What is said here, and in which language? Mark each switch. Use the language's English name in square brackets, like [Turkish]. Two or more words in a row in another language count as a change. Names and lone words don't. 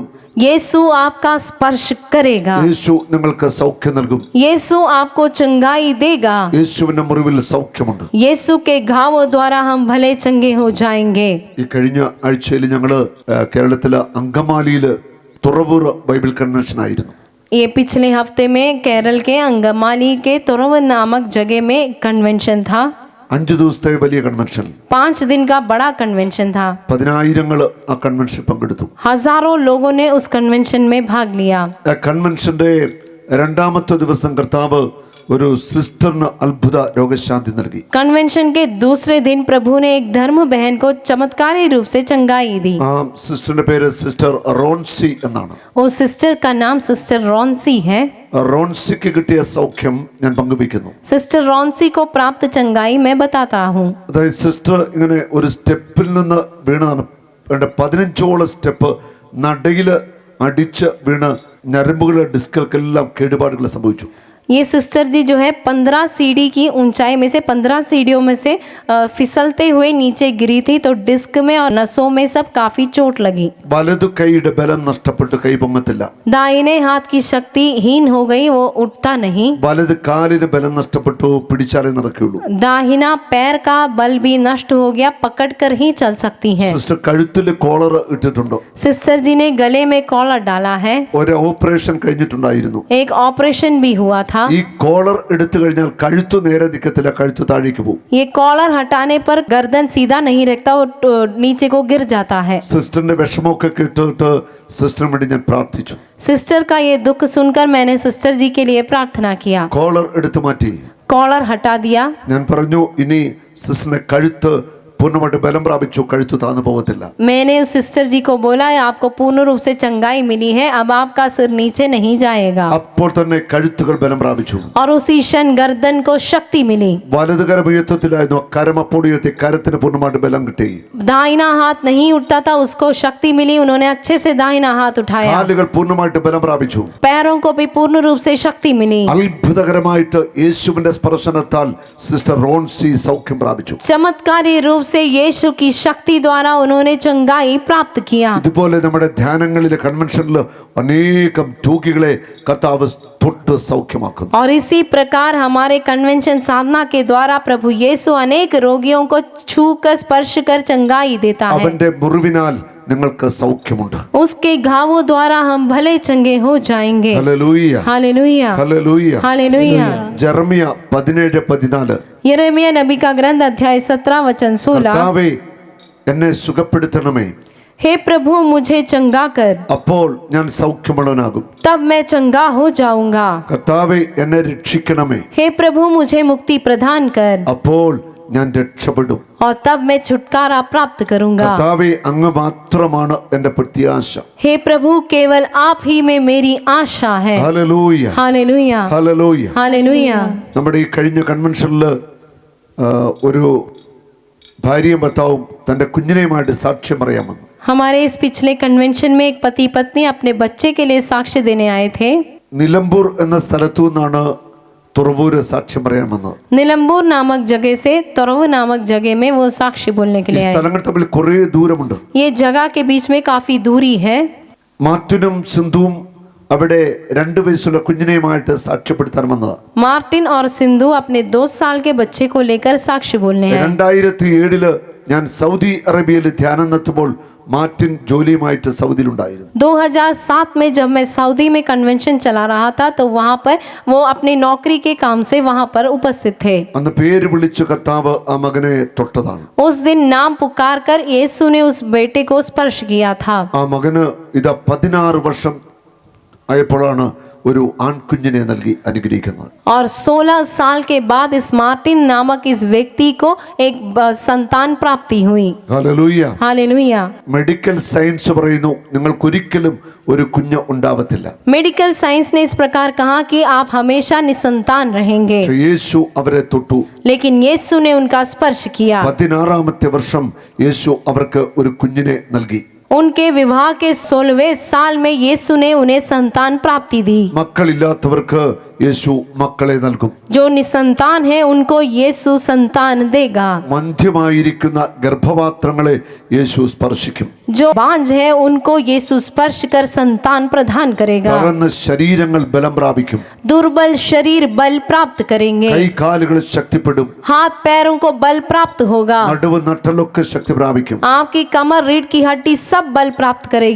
[Hindi] यीशु आपका स्पर्श करेगा. [Malayalam] യേശു നിങ്ങൾക്ക് സൗഖ്യം നൽകും. [Hindi] यीशु आपको चंगाई देगा. [Malayalam] യേശുവിന്റെ മുറിവിൽ സൗഖ്യമുണ്ട്. [Hindi] यीशु के घावों द्वारा हम भले चंगे हो जाएंगे. [Malayalam] ഈ കഴിഞ്ഞ ആഴ്ചയിൽ ഞങ്ങള് കേരളത്തിലെ അങ്കമാലിയില് തുറവൂർ ബൈബിൾ കൺവെൻഷൻ ആയിരുന്നു. [Hindi] ये पिछले हफ्ते में केरल के अंगमाली के तुरवर नामक जगह में कन्वेंशन था. [Malayalam] 5 ദിവസത്തെ വലിയ കൺവെൻഷൻ. [Hindi] 5 दिन का बड़ा कन्वेंशन था. [Malayalam] 10,000 ആ കൺവെൻഷൻ പങ്കെടുത്തു. [Hindi] हजारों लोगों ने उस कन्वेंशन में भाग लिया. [Malayalam] ആ കൺവെൻഷന്റെ രണ്ടാമത്തെ ദിവസം കർത്താവ് ഒരു സിസ്റ്ററിന് അത്ഭുത രോഗശാന്തി നൽകി. [Hindi] कन्वेंशन के दूसरे दिन प्रभु ने एक धर्म बहन को चमत्कारी रूप से चंगाई दी. [Malayalam] ആ സിസ്റ്ററിന്റെ പേര് സിസ്റ്റർ റോൺസി എന്നാണ്. [Hindi] उस सिस्टर का नाम सिस्टर रॉन्सी है. [Malayalam] റോൺസിക്ക് കിട്ടിയ സൗഖ്യം ഞാൻ പങ്കുവയ്ക്കുന്നു. [Hindi] सिस्टर रॉन्सी को प्राप्त चंगाई मैं बताता हूँ. [Malayalam] അതായത് സിസ്റ്റർ ഇങ്ങനെ ഒരു സ്റ്റെപ്പിൽ നിന്ന് വീണതാണ്. [Hindi] 15ഓളം സ്റ്റെപ്പ് നടയില് അടിച്ച് വീണ് ഞരമ്പുകളെ ഡിസ്കൾക്കെല്ലാം കേടുപാടുകൾ സംഭവിച്ചു. ये सिस्टर जी जो है 15 सीढ़ी की ऊंचाई में से 15 सीढ़ियों में से फिसलते हुए नीचे गिरी थी, तो डिस्क में और नसों में सब काफी चोट लगी. [Malayalam] വലതു കൈയുടെ ബലം നഷ്ടപ്പെട്ടു, കൈ പൊങ്ങത്തില്ല. [Hindi] दाहिने हाथ की शक्ति हीन हो गई, वो उठता नहीं. [Malayalam] വലത് കാലിന് ബലം നഷ്ടപ്പെട്ടു, പിടിച്ചാലേ നടക്കുകയുള്ളൂ. [Hindi] दाहिना पैर का बल भी नष्ट हो गया, पकड़ कर ही चल सकती है. [Malayalam] സിസ്റ്റർ കഴുത്തിൽ കോളർ ഇട്ടിട്ടുണ്ടോ? [Hindi] सिस्टर जी ने गले में कॉलर डाला है. [Malayalam] ഒരു ഓപ്പറേഷൻ കഴിഞ്ഞിട്ടുണ്ടായിരുന്നു. [Hindi] एक ऑपरेशन भी हुआ था. [Malayalam] ഈ കോളർ എടുത്തു കഴിഞ്ഞാൽ കഴുത്ത് നേരെ നിൽക്കത്തില്ല, കഴുത്ത് താഴേക്ക് പോകും. [Hindi] ये कॉलर हटाने पर गर्दन सीधा नहीं रखता, वो नीचे को गिर जाता है. [Malayalam] സിസ്റ്ററിന്റെ വിഷമമൊക്കെ കേട്ടിട്ട് സിസ്റ്ററിന് വേണ്ടി ഞാൻ പ്രാർത്ഥിച്ചു. [Hindi] सिस्टर का ये दुख सुनकर मैंने सिस्टर जी के लिए प्रार्थना किया. [Malayalam] കോളർ എടുത്തു മാറ്റി. [Hindi] कॉलर हटा दिया. [Malayalam] ഞാൻ പറഞ്ഞു ഇനി സിസ്റ്ററിന്റെ കഴുത്ത് പൂർണ്ണമായിട്ട് ബലം പ്രാപിച്ചു, കഴുത്ത് താന്നു പോകത്തില്ല. [Hindi] मैंने उस सिस्टर जी को बोला, आपको पूर्ण रूप से चंगाई मिली है, अब आपका सिर नीचे नहीं जाएगा. [Malayalam] അപ്പോൾ തന്നെ കഴുത്തുകൾ ബലം പ്രാപിച്ചു. [Hindi] और उसी क्षण गर्दन को शक्ति मिली. [Malayalam] വലത് കരം ഉയർത്തത്തിലായിരുന്നു, കരം അപ്പോൾ ഉയർത്തി, കരത്തിന് പൂർണ്ണമായിട്ട് ബലം കിട്ടി. [Hindi] दाहिना हाथ नहीं उठता था, उसको शक्ति मिली, उन्होंने अच्छे से दाहिना हाथ उठाया. [Malayalam] കാലുകൾ പൂർണ്ണമായിട്ട് ബലം പ്രാപിച്ചു. [Hindi] पैरों को भी पूर्ण रूप से शक्ति मिली. [Malayalam] അത്ഭുതകരമായിട്ട് യേശുവിന്റെ സ്പർശനത്താൽ സിസ്റ്റർ റോൺസി സൗഖ്യം പ്രാപിച്ചു. [Hindi] चमत्कारी रूप से यीशु की शक्ति द्वारा उन्होंने चंगाई प्राप्त किया. [Malayalam] ഇതുപോലെ നമ്മുടെ ധ്യാനങ്ങളിലെ കൺവെൻഷനിൽ അനേകം രോഗികളെ കർത്താവ് തൊട്ട് സൗഖ്യമാക്കുന്നു. [Hindi] और इसी प्रकार हमारे कन्वेंशन साधना के द्वारा प्रभु यीशु अनेक रोगियों को छू कर स्पर्श कर चंगाई देता है. [Malayalam] അവന്റെ മുറിവിനാൽ നിങ്ങൾക്ക് സൗഖ്യമുണ്ട്. [Hindi] उसके घावों द्वारा हम भले चंगे हो जाएंगे. [Malayalam] ഹല്ലേലൂയ, [Hindi] हालेलुया, [Malayalam] ഹല്ലേലൂയ. [Hindi] हालेलुया. [Malayalam] ജെറമിയ 17:14 [Hindi] यिर्मयाह नबी का ग्रंथ अध्याय 17 वचन 16, [Malayalam] കർത്താവേ എന്നെ സുഖപ്പെടുത്തണമേ, [Hindi] हे प्रभु मुझे चंगा कर, [Malayalam] അപ്പോൾ ഞാൻ സൗഖ്യമുള്ളവനാകും. [Hindi] तब मैं चंगा हो जाऊंगा. [Malayalam] കർത്താവേ എന്നെ രക്ഷിക്കണമേ, [Hindi] हे प्रभु मुझे मुक्ति प्रदान कर, [Malayalam] അപ്പോൾ ഞാൻ രക്ഷപ്പെടും. [Hindi] और तब मैं छुटकारा प्राप्त करूंगा. [Malayalam] കർത്താവേ അങ്ങ് മാത്രമാണ് എന്റെ പ്രത്യാശ. [Hindi] हे प्रभु केवल आप ही में मेरी आशा है. [Malayalam] ഹല്ലേലൂയ, [Hindi] हालेलुया, [Malayalam] ഹല്ലേലൂയ. [Hindi] हालेलुया. [Malayalam] നമ്മുടെ ഈ കഴിഞ്ഞ കൺവെൻഷനിൽ ഒരു ഭാര്യയും ഭർത്താവും തൻ്റെ കുഞ്ഞിനെയുമായിട്ട് സാക്ഷ്യം പറയാമെന്ന്. [Hindi] हमारे इस पिछले कन्वेंशन में एक पति पत्नी अपने बच्चे के लिए साक्ष्य देने आए थे. [Malayalam] നിലമ്പൂർ എന്ന സ്ഥലത്തു നിന്നാണ് തുറവൂര് സാക്ഷ്യം പറയാമെന്ന്. [Hindi] निलंबूर नामक जगह से तुरव नामक जगह में वो साक्ष्य बोलने के [Malayalam] ഈ [Hindi] लिए आए. [Malayalam] സ്ഥലങ്ങൾ തമ്മിൽ കുറേ ദൂരമുണ്ട്. [Hindi] ये जगह के बीच में काफी दूरी है. [Malayalam] മാർട്ടിനും സിന്ധുവും അവിടെ 2 വയസ്സുള്ള കുഞ്ഞിനെയുമായിട്ട് സാക്ഷ്യപ്പെടുത്താൻ വന്നത്. [Hindi] मार्टिन और सिंधु अपने 2 साल के बच्चे को लेकर साक्ष्य बोलने हैं. [Malayalam] 2007 ഞാൻ സൗദി അറേബ്യയിൽ ധ്യാനം നടത്തുമ്പോൾ മാർട്ടിൻ ജോലിയുമായിട്ട് സൗദിയിലുണ്ടായിരുന്നു. [Hindi] 2007 में जब मैं सऊदी में कन्वेंशन चला रहा था तो वहाँ पर वो अपनी नौकरी के काम से वहाँ पर उपस्थित थे. [Malayalam] അന്ന് പേര് വിളിച്ച് കർത്താവ് ആ മകനെ തൊട്ടതാണ്. [Hindi] उस दिन नाम पुकार कर यीशु ने उस बेटे को स्पर्श किया था. [Malayalam] ആ മകന് ഇതാ 16 വർഷം ആയപ്പോഴാണ് ഒരു ആൺകുഞ്ഞിനെ നൽകി അനുഗ്രഹിക്കുന്നത്. [Hindi] और 16 साल के बाद इस मार्टिन नामक इस व्यक्ति को एक संतान प्राप्ति हुई. [Malayalam] ഹല്ലേലൂയ. [Hindi] हालेलुया. [English] medical science [Malayalam] പറയുന്നു നിങ്ങൾക്കൊരിക്കലും ഒരു കുഞ്ഞ് ഉണ്ടാവത്തില്ല. [English] medical science [Hindi] ने इस प्रकार कहा कि आप हमेशा निसंतान रहेंगे. [Malayalam] പക്ഷേ യേശു അവരെ തൊട്ടു. [Hindi] लेकिन यीशु ने उनका स्पर्श किया. [Malayalam] 16ാമത്തെ വർഷം യേശു അവർക്ക് ഒരു കുഞ്ഞിനെ നൽകി. [Hindi] उनके विवाह के 16वें साल में यीशु ने उन्हें संतान प्राप्ति दी. [Malayalam] മക്കളില്ലാത്തവർക്ക് യേശു മക്കളെ നൽകും. [Hindi] जो निसंतान है उनको यीशु संतान देगा. [Malayalam] മന്ധ്യമായിരിക്കുന്ന ഗർഭപാത്രങ്ങളെ യേശു സ്പർശിക്കും. [Hindi] जो बांझ है उनको यीशु स्पर्श कर संतान प्रदान करेगा. [Malayalam] തളർന്ന ശരീരങ്ങൾ ബലം പ്രാപിക്കും. [Hindi] दुर्बल शरीर बल प्राप्त करेंगे. [Malayalam] കൈകാലുകൾ ശക്തിപ്പെടും. [Hindi] हाथ पैरों को बल प्राप्त होगा. [Malayalam] നടുവ് നട്ടലൊക്കെ ശക്തി പ്രാപിക്കും. [Hindi] आपकी कमर रीढ़ की हड्डी सब बल प्राप्त करेगी.